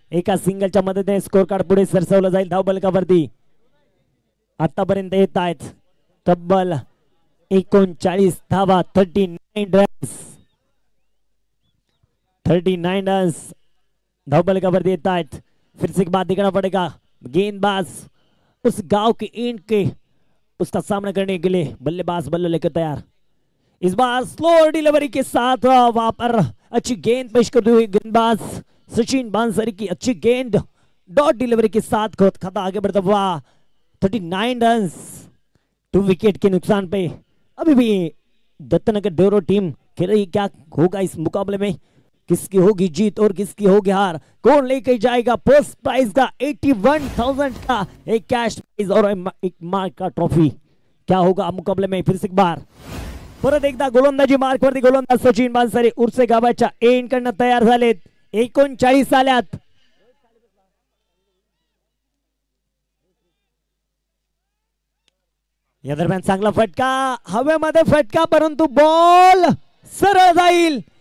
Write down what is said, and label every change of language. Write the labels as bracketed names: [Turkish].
[Marathi] एका सिंगलच्या मदतीने score card पुढे सरसवलं जाईल धावबलकावरती. आतापर्यंत येत आहेत तब्बल 39 धावा, 39 रन्स. 39 रन्स धावबलकावरती येत आहेत. [Hindi] फिर से एक बात देखना पड़ेगा. गेंदबाज उस गांव के ईंट के उसका सामना करने के लिए बल्लेबाज बल्ले लेकर तैयार. इस बार स्लो डिलीवरी के साथ वहां पर अच्छी गेंद पेश करते हुए गेंदबाज सचिन बांसरे की अच्छी गेंद डॉट डिलीवरी के साथ खाता आगे बढ़ता हुआ. 39 रन्स 2 विकेट के नुकसान पे अभी भी दत्तनगर डेरो टीम खेल रही. क्या होगा इस मुकाबले में, किसकी होगी जीत और किसकी होगी हार, कौन लेके जाएगा फर्स्ट प्राइज का 81,000 का एक कैश प्राइज और एक मार्क का ट्रॉफी. क्या होगा मुकाबले में. फिर से एक बार [Marathi] परत एकदा गोलंदाजी मार्क वरती गोलंदाज सचिन बांसरे उर्से गावाच्या एंड कडनं तयार झालेत. 39 आल्यात. या दरम्यान चांगला फटका हवेमध्ये फटका परंतु बॉल सरळ जाईल.